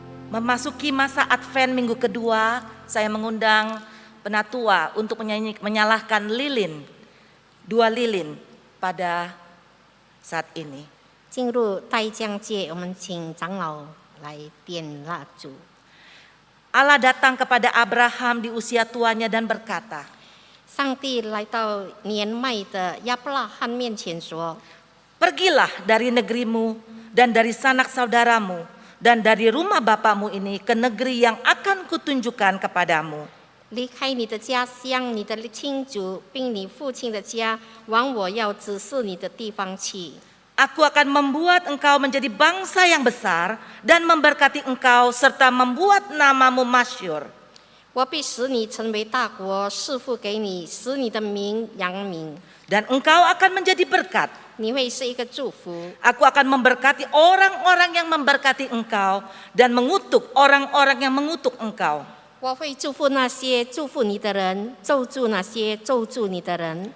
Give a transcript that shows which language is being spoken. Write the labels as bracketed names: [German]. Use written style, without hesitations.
[Indonesian] Memasuki masa Advent minggu kedua, saya mengundang penatua untuk menyalahkan lilin, 2 lilin pada saat ini. [Chinese] 进入待降节，我们请长老来点蜡烛。 [Indonesian] Allah datang kepada Abraham di usia tuanya dan berkata, [Chinese] 上帝来到年迈的亚伯拉罕面前说： [Indonesian] "Pergilah dari negerimu dan dari sanak saudaramu dan dari rumah bapamu ini ke negeri yang akan kutunjukkan kepadamu. [Chinese] 离开你的家乡、你的亲族，并你父亲的家，往我要指示你的地方去。 [Indonesian] Aku akan membuat engkau menjadi bangsa yang besar dan memberkati engkau serta membuat namamu masyhur. [Chinese] 我必使你成为大国，赐福给你，使你的名扬名。 [Indonesian] Dan engkau akan menjadi berkat. [Chinese] 你会是一个祝福。 [Indonesian] Aku akan memberkati orang-orang yang memberkati engkau dan mengutuk orang-orang yang mengutuk engkau. [Chinese] 我会祝福那些祝福你的人，咒诅那些咒诅你的人。